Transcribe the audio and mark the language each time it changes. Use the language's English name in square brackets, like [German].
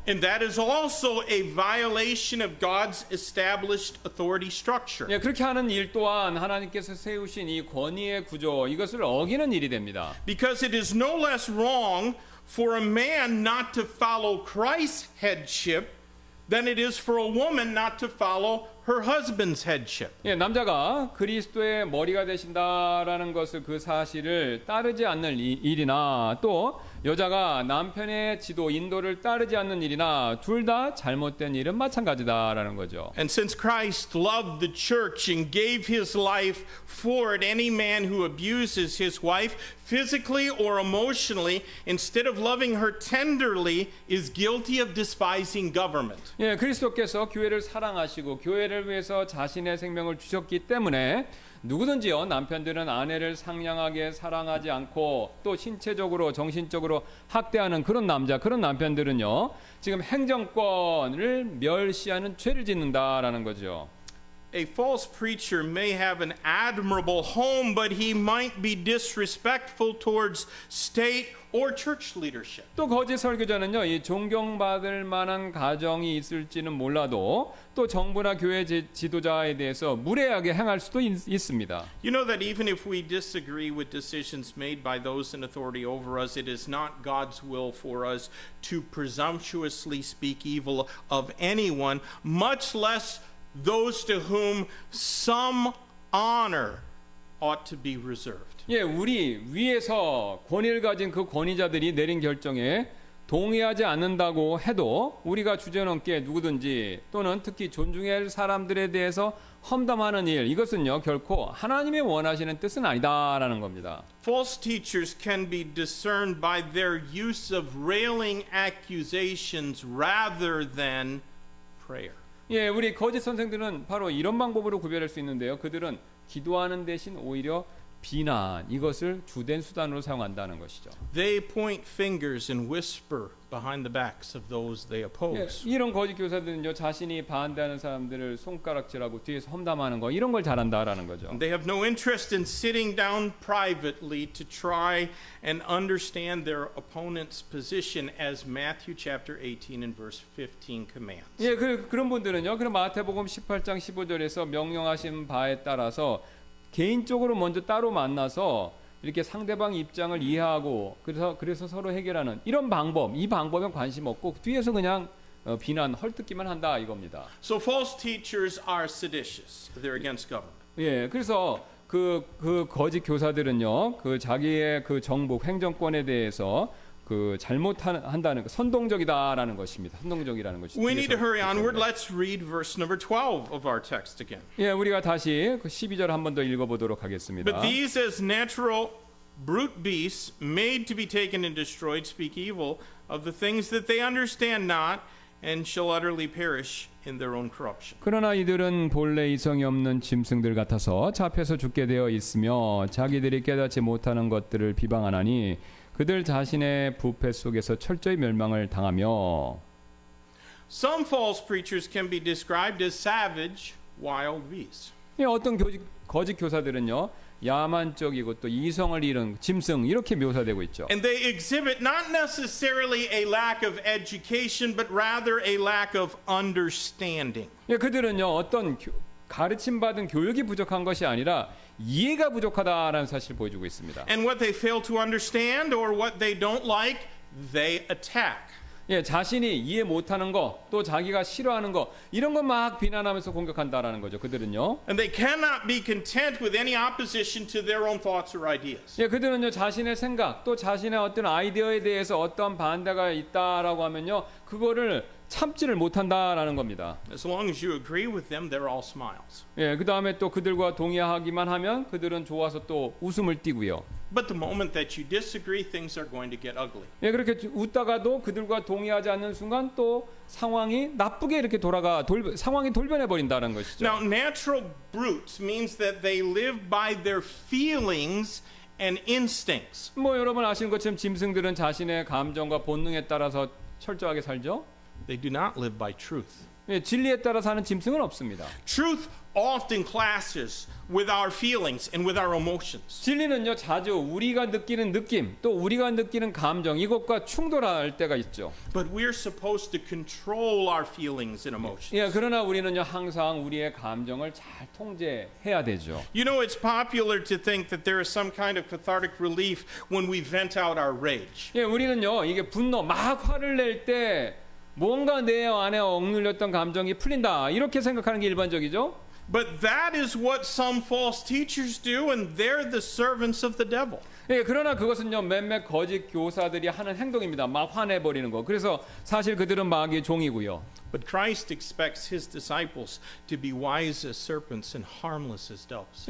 [English] And that is also a violation of God's established authority structure. [Korean] 예, 그렇게 하는 일 또한 하나님께서 세우신 이 권위의 구조 이것을 어기는 일이 됩니다. [English] Because it is no less wrong for a man not to follow Christ's headship than it is for a woman not to follow her husband's headship. [Korean] 예, 남자가 그리스도의 머리가 되신다라는 것을 그 사실을 따르지 않는 일이나 또 여자가 남편의 지도 인도를 따르지 않는 일이나 둘 다 잘못된 일은 마찬가지다라는 거죠. [English] And since Christ loved the church and gave his life for it, any man who abuses his wife physically or emotionally instead of loving her tenderly is guilty of despising government. [Korean] 예, 그리스도께서 교회를 사랑하시고 교회를 위해서 자신의 생명을 주셨기 때문에 누구든지요 남편들은 아내를 상냥하게 사랑하지 않고 또 신체적으로 정신적으로 학대하는 그런 남자 그런 남편들은요 지금 행정권을 멸시하는 죄를 짓는다라는 거죠. [English] A false preacher may have an admirable home, but he might be disrespectful towards state or church leadership. [Korean] 또 거짓 설교자는요, 이 존경받을 만한 가정이 있을지는 몰라도 또 정부나 교회 지도자에 대해서 무례하게 행할 수도 있습니다. [English] You know that even if we disagree with decisions made by those in authority over us, it is not God's will for us to presumptuously speak evil of anyone, much less those to whom some honor ought to be reserved. [Korean] 예, 우리 위에서 권위를 가진 그 권위자들이 내린 결정에 동의하지 않는다고 해도 우리가 주제넘게 누구든지 또는 특히 존중해야 할 사람들에 대해서 험담하는 일 이것은요 결코 하나님의 원하시는 뜻은 아니다라는 겁니다. [English] False teachers can be discerned by their use of railing accusations rather than prayer. [Korean] 예, 우리 거짓 선생들은 바로 이런 방법으로 구별할 수 있는데요. 그들은 기도하는 대신 오히려 비난 이것을 주된 수단으로 사용한다는 것이죠. [English] They point fingers and whisper behind the backs of those they 예, oppose. [Korean] 이런 거짓 교사들은요 자신이 반대하는 사람들을 손가락질하고 뒤에서 험담하는 거 이런 걸 잘한다라는 거죠. [English] They have no interest in sitting down privately to try and understand their opponent's position as Matthew chapter 18 and verse 15 commands. [Korean] 예, 그런 분들은요. 그럼 마태복음 18장 15절에서 명령하신 바에 따라서 개인적으로 먼저 따로 만나서 이렇게 상대방 입장을 이해하고 그래서 서로 해결하는 이런 방법, 이 방법에 관심 없고 뒤에서 그냥 비난 헐뜯기만 한다 이겁니다. [English] So false teachers are seditious. They're against government. [Korean] 예, 그래서 그 거짓 교사들은요, 그 자기의 그 정부 행정권에 대해서 그 잘못한다는 거 선동적이다라는 것입니다. 선동적이라는 것이. [English] We need to hurry onward. Let's read verse number 12 of our text again. [Korean] 예, 우리가 다시 그 12절 한 번 더 읽어보도록 하겠습니다. [English] But these as natural brute beasts made to be taken and destroyed speak evil of the things that they understand not and shall utterly perish in their own corruption. [Korean] 그러나 이들은 본래 이성이 없는 짐승들 같아서 잡혀서 죽게 되어 있으며 자기들이 깨닫지 못하는 것들을 비방하나니 그들 자신의 부패 속에서 철저히 멸망을 당하며 [English] Some false preachers can be described as savage wild beasts. [Korean] 어떤 거짓 교사들은요 야만적이고 또 이성을 잃은 짐승 이렇게 묘사되고 있죠. [English] And they exhibit not necessarily a lack of education but rather a lack of understanding. [Korean] 그들은요 어떤 가르침 받은 교육이 부족한 것이 아니라 이해가 부족하다라는 사실을 보여주고 있습니다. [English] And what they fail to understand or what they don't like, they attack. [Korean] 예, 자신이 이해 못하는 거, 또 자기가 싫어하는 거 이런 거 막 비난하면서 공격한다라는 거죠. 그들은요. [English] And they cannot be content with any opposition to their own thoughts or ideas. [Korean] 예, 그들은요 자신의 생각, 또 자신의 어떤 아이디어에 대해서 어떤 반대가 있다라고 하면요 그거를 참지를 못한다라는 겁니다. [English] As long as you agree with them, they're all smiles. [Korean] 예, 그 다음에 또 그들과 동의하기만 하면 그들은 좋아서 또 웃음을 띠고요. [English] But the moment that you disagree, things are going to get ugly. [Korean] 예, 그렇게 웃다가도 그들과 동의하지 않는 순간 또 상황이 나쁘게 이렇게 상황이 돌변해 버린다는 것이죠. [English] Now, natural brutes means that they live by their feelings and instincts. [Korean] 뭐 여러분 아시는 것처럼 짐승들은 자신의 감정과 본능에 따라서 철저하게 살죠. [English] They do not live by truth. [Korean] 예, 진리에 따라 사는 짐승은 없습니다. [English] Truth often clashes with our feelings and with our emotions. [Korean] 진리는요 자주 우리가 느끼는 느낌 또 우리가 느끼는 감정 이것과 충돌할 때가 있죠. [English] But we're supposed to control our feelings and emotions. [Korean] 예, 그러나 우리는요 항상 우리의 감정을 잘 통제해야 되죠. [English] You know, it's popular to think that there is some kind of cathartic relief when we vent out our rage. [Korean] 예, 우리는요 이게 분노 막 화를 낼 때 뭔가 내 안에 억눌렸던 감정이 풀린다 이렇게 생각하는 게 일반적이죠. But that is what some false teachers do, and they're the servants of the devil. 예, 그러나 그것은요 몇몇 거짓 교사들이 하는 행동입니다. 막 화내버리는 거. 그래서 사실 그들은 마귀의 종이고요. [English] But Christ expects his disciples to be wise as serpents and harmless as doves.